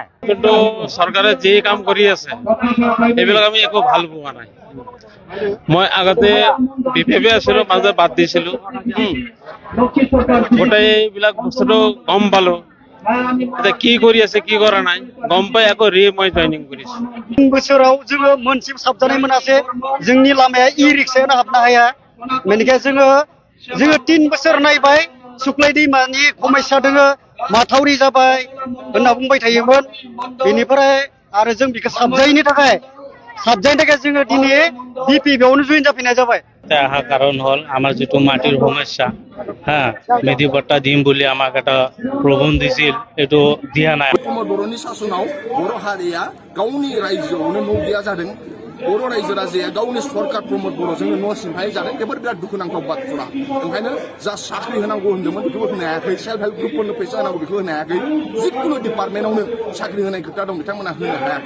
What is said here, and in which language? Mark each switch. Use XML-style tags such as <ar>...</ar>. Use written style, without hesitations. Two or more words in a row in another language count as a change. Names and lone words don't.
<as>কিন্তু চৰকাৰে যি কাম কৰি আছে এইবিলাক আমি একো ভাল পোৱা নাই। মই আগতে বিপিএফে আছিলো, মাজে বাদ দিছিলো। গোটেইবিলাক বস্তুটো গম পালো এতিয়া কি কৰি আছে কি কৰা নাই গম পাই আকৌ মই জইনিং কৰিছো।</as> <brx>बोसोराव जोङो मोनसे साबजानाय मोनासै जोंनि लामाया इ-रिक्सायानो हाबनो हाया बेनिखायनो जोङो 3 बोसोर नायबाय सुक्लाय दैमानि समस्या दोङो माथावरि जाबाय होनना बुंबाय थायोमोन। बेनिफ्राय आरो जों बेखौ साबजायैनि थाखाय साबजानायनि थाखाय जोङो दिनै बिपिएफआवनो जइन जाफैनाय जाबाय।</brx> <as>আহা কারণ হল আমার যেটো মাটির সমস্যা হ্যাঁ মেধি ভট্টা দিম বলে আমাক একটা প্রবণ দিছিল এটো দিয়া নাই।</as> <brx>प्रमद बर'नि सासनाव बर' हारिया गावनि रायजोआवनो न' गैया जादों। बर' रायजो राजाया गावनि सरकार प्रमद बर'जोंनो न' सिमफाय जादों। बेफोर बिराद दुखुनांथाव बाथ्रा। ओंखायनो जा साख्रि होनांगौ होन्दोंमोन बेखौबो होनो हायाखै।</brx> <en>self help</en> <brx>ग्रुपफोरनो फैसा होनांगौ बेखौ होनो हायाखै। जिखुनु डिपार्टमेन्टआवनो साख्रि होनाय खोथा दं बिथांमोना होनो हायाखै।</brx>